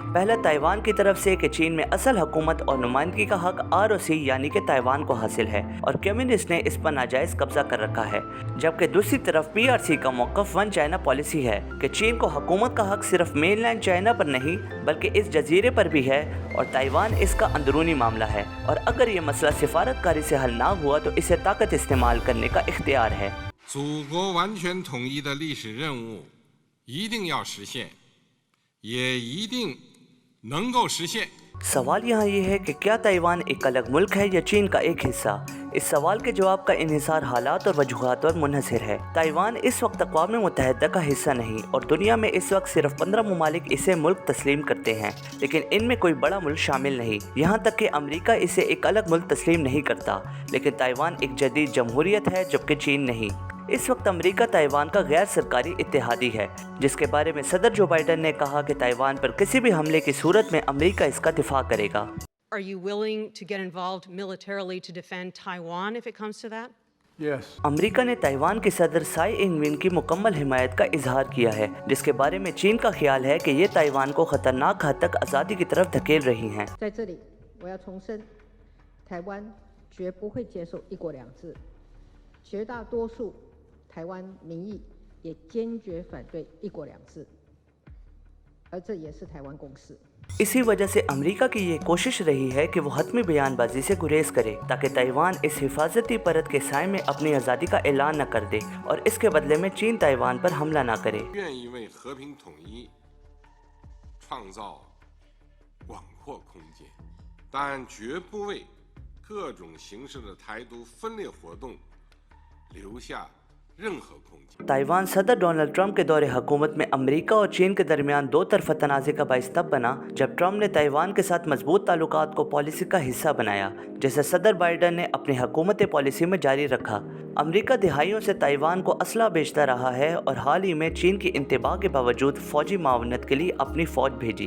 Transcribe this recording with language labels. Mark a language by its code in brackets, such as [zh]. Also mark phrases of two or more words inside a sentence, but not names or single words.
[ur] پہلا، تائیوان کی طرف سے کہ چین میں اصل حکومت اور نمائندگی کا حق ROC یعنی کہ تائیوان کو حاصل ہے اور کمیونسٹ نے اس پر ناجائز قبضہ کر رکھا ہے، جبکہ دوسری طرف PRC کا موقف [en] One China policy [ur] ہے کہ چین کو حکومت کا حق صرف [en] mainland China [ur] پر نہیں بلکہ اس جزیرے پر بھی ہے اور تائیوان اس کا اندرونی معاملہ ہے اور اگر یہ مسئلہ سفارتکاری سے حل نہ ہوا تو اسے طاقت استعمال کرنے کا اختیار ہے. [zh] 祖国完全统一的历史任务一定要实现，也一定能够实现。 [ur] سوال یہاں یہ ہے کہ کیا تائیوان ایک الگ ملک ہے یا چین کا ایک حصہ. اس سوال کے جواب کا انحصار حالات اور وجوہات پر منحصر ہے. تائیوان اس وقت اقوام متحدہ کا حصہ نہیں اور دنیا میں اس وقت صرف 15 ممالک اسے ملک تسلیم کرتے ہیں، لیکن ان میں کوئی بڑا ملک شامل نہیں. یہاں تک کہ امریکہ اسے ایک الگ ملک تسلیم نہیں کرتا، لیکن تائیوان ایک جدید جمہوریت ہے جبکہ چین نہیں. اس وقت امریکہ تائیوان کا غیر سرکاری اتحادی ہے، جس کے بارے میں صدر جو بائیڈن نے کہا کہ تائیوان پر کسی بھی حملے کی صورت میں امریکہ اس کا دفاع کرے گا. [en] Are you willing to get involved militarily to defend Taiwan if it comes to that? Yes. [ur] امریکہ نے تائیوان کے صدر سائی انگ-وین کی مکمل حمایت کا اظہار کیا ہے، جس کے بارے میں چین کا خیال ہے کہ یہ تائیوان کو خطرناک حد تک آزادی کی طرف دھکیل رہی ہیں. [zh] 在这里，我要重申，台湾绝不会接受一国两制，绝大多数台湾民意也坚决反对一国两制，而这也是台湾共识。 [ur] اسی وجہ سے امریکہ کی یہ کوشش رہی ہے کہ وہ حتمی بیان بازی سے گریز کرے تاکہ تائیوان اس حفاظتی پرت کے سائے میں اپنی آزادی کا اعلان نہ کر دے اور اس کے بدلے میں چین تائیوان پر حملہ نہ کرے. [zh] 愿意为和平统一创造广阔空间，但绝不为各种形式的台独分裂活动留下任何空间。 [ur] تائیوان صدر ڈونلڈ ٹرمپ کے دور حکومت میں امریکہ اور چین کے درمیان دو طرفہ تنازعے کا باعث تب بنا جب ٹرمپ نے تائیوان کے ساتھ مضبوط تعلقات کو پالیسی کا حصہ بنایا، جسے صدر بائیڈن نے اپنی حکومت پالیسی میں جاری رکھا. امریکہ دہائیوں سے تائیوان کو اسلحہ بیچتا رہا ہے اور حال ہی میں چین کی انتباہ کے باوجود فوجی معاونت کے لیے اپنی فوج بھیجی.